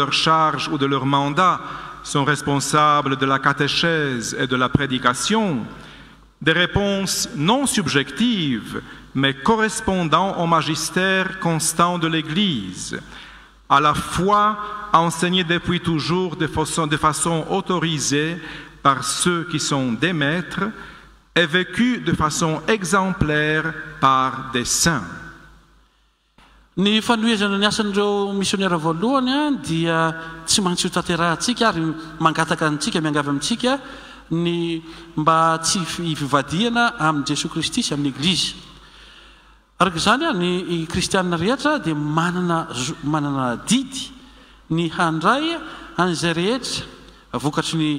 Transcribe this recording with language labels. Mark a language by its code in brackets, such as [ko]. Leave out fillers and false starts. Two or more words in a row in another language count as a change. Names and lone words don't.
[fr] leur charge ou de leur mandat, sont responsables de la catéchèse et de la prédication, des réponses non subjectives, mais correspondant au magistère constant de l'Église, à la fois enseignée depuis toujours de façon autorisée par ceux qui sont des maîtres et vécue de façon exemplaire par des saints. [mg] Ny fanoezana ny asan'ireo missionnaire voalohany dia tsy maintsy ho tanterahantsika ary mangataka antsika miangavy amintsika ny mba tsy hivivadiana amin'ny Jesosy Kristy sy amin'ny Eglizy. Araka izany ny kristianina rehetra dia manana didy ny handray an'izay rehetra vokatry